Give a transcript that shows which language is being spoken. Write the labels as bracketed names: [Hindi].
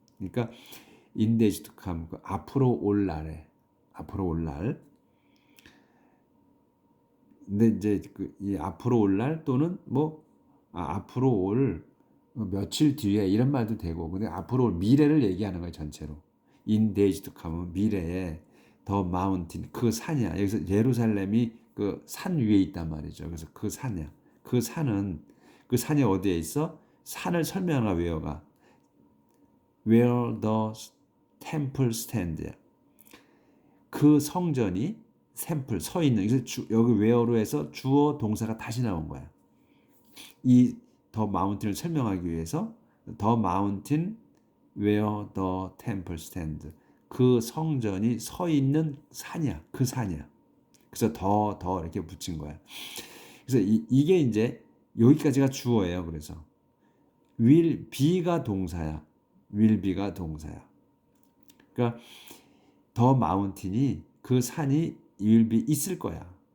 [Korean] 그러니까 [English] in days to come, [Korean] 앞으로 올 날에. 앞으로 올 날. 근데 이제 이 앞으로 올 날 또는 앞으로 올 며칠 뒤에 이런 말도 되고, 근데 앞으로 올 미래를 얘기하는 거예요, 전체로. [English] In days to come은 [Korean] 미래에 [English] the mountain, [Korean] 그 산이야. 여기서 예루살렘이 그 산 위에 있단 말이죠. 그래서 그 산이야. 그 산이 어디에 있어? 산을 설명하는 [English] where가 where the temple stand. [Korean] 그 성전이 샘플 서 있는. 그래서 여기 where로 해서 주어 동사가 다시 나온 거야. 이 더 마운틴을 설명하기 위해서 [English] the mountain where the temple stand. [Korean] 그 성전이 서 있는 산이야. 그 산이야. 그래서 더 이렇게 붙인 거야. 그래서 이게 이제 여기까지가 주어예요. 그래서 will be가 동사야. will be가 동사야. 그러니까 더 마운틴이 그 산이 will be 있을 거야.